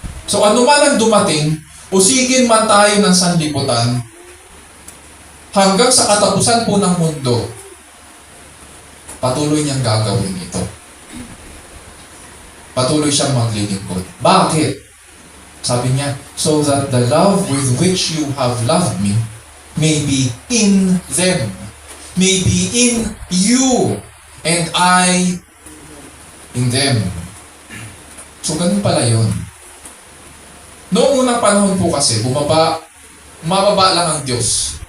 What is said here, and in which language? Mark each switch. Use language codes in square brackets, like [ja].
[tl] So ano man ang dumating, usigin man tayo ng sanlibutan, hanggang sa katapusan po ng mundo, patuloy niyang gagawin ito. Patuloy siyang maglilingkod. Bakit? Sabi niya, [en] so that the love with which you have loved me may be in them, may be in you, and I in them. [tl] So ganun pala yun. Noong unang panahon po kasi, mababa lang ang Diyos.